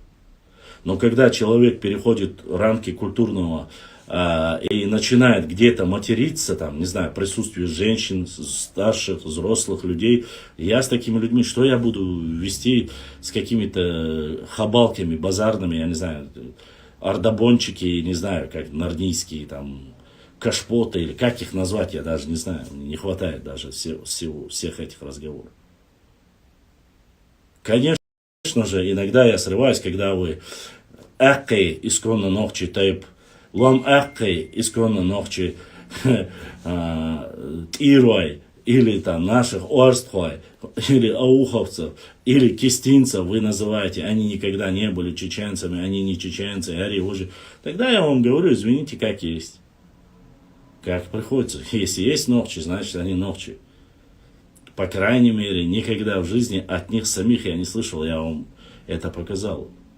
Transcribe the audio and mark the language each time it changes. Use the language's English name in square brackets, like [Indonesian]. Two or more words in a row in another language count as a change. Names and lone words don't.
[Russian] Но когда человек переходит рамки культурного и начинает где-то материться, там, не знаю, в присутствии женщин, старших, взрослых людей, я с такими людьми, что я буду вести с какими-то хабалками, базарными, я не знаю, ардабончики, не знаю, как нарнийские, там, кашпоты, или как их назвать, я даже не знаю, не хватает даже всех этих разговоров. Конечно же, иногда я срываюсь, когда вы аккей исконно ногчи тайп, лом аккей исконно ногчи тирой, или там наших орстхой, или ауховцев, или кистинцев вы называете, они никогда не были чеченцами, они не чеченцы, ари уже. Тогда я вам говорю, извините, как есть. как приходится. Если есть ногчи, значит они ногчи. По крайней мере, никогда в жизни от них самих я не слышал, я вам это показал.